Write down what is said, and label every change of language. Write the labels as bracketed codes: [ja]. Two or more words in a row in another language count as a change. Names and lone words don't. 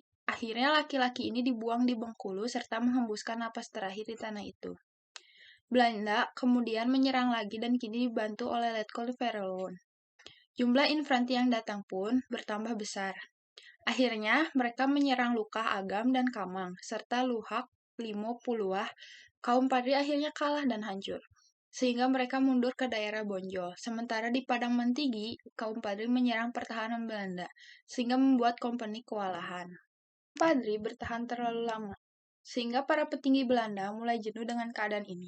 [id] Akhirnya laki-laki ini dibuang di Bengkulu serta menghembuskan napas terakhir di tanah itu. Belanda kemudian menyerang lagi dan kini dibantu oleh Letkol Verloon. Jumlah infanteri yang datang pun bertambah besar. Akhirnya mereka menyerang Lukah Agam dan Kamang, serta Luhak, Limo, Puluah. Kaum Padri akhirnya kalah dan hancur, sehingga mereka mundur ke daerah Bonjol. Sementara di Padang Mantigi, kaum Padri menyerang pertahanan Belanda, sehingga membuat kompeni kewalahan. Padri bertahan terlalu lama, sehingga para petinggi Belanda mulai jenuh dengan keadaan ini.